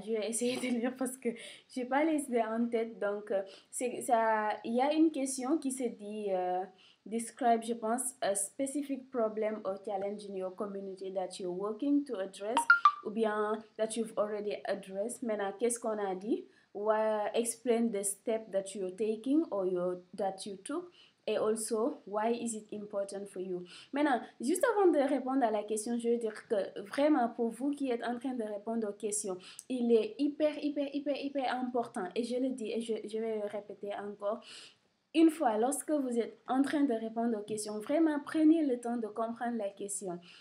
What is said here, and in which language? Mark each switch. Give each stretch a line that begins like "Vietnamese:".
French: Je vais essayer de lire parce que j'ai pas les idées en tête. C'est ça. Il y a une question qui se dit
English: describe,
French: je pense,
English: a specific problem or challenge in your community that you're working to address
French: ou bien
English: that you've already addressed.
French: Maintenant, qu'est-ce qu'on a dit?
English: Explain the step that you're taking or that you took. Et also, why is it important for you?
French: Maintenant, juste avant de répondre à la question, je veux dire que vraiment pour vous qui êtes en train de répondre aux questions, il est hyper important. Et je le dis et je vais le répéter encore. Une fois, lorsque vous êtes en train de répondre aux questions, vraiment prenez le temps de comprendre la question.